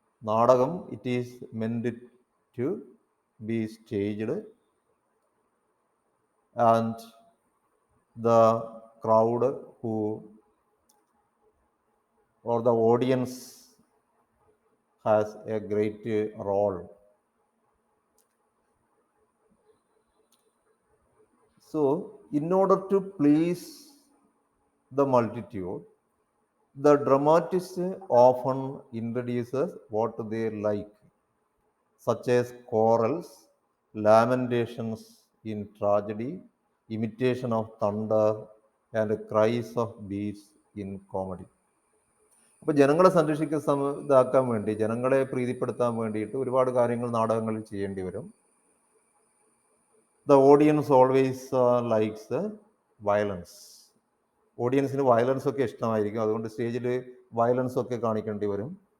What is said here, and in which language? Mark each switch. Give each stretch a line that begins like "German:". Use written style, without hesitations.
English: നാടകം it is meant to be staged and the crowd who or the audience has a great role. So, in order to please the multitude, the dramatist often introduces what they like, such as chorals, lamentations in tragedy, imitation of thunder, and cries of beasts in comedy.
Malayalam: അപ്പോൾ ജനങ്ങളെ ഇതാക്കാൻ വേണ്ടി, ജനങ്ങളെ പ്രീതിപ്പെടുത്താൻ വേണ്ടിയിട്ട് ഒരുപാട് കാര്യങ്ങൾ നാടകങ്ങളിൽ ചെയ്യേണ്ടി വരും.
English: The audience always likes violence.
Malayalam: ഓഡിയൻസിന് വയലൻസ് ഒക്കെ ഇഷ്ടമായിരിക്കും. അതുകൊണ്ട് സ്റ്റേജിൽ വയലൻസ് ഒക്കെ കാണിക്കേണ്ടി വരും.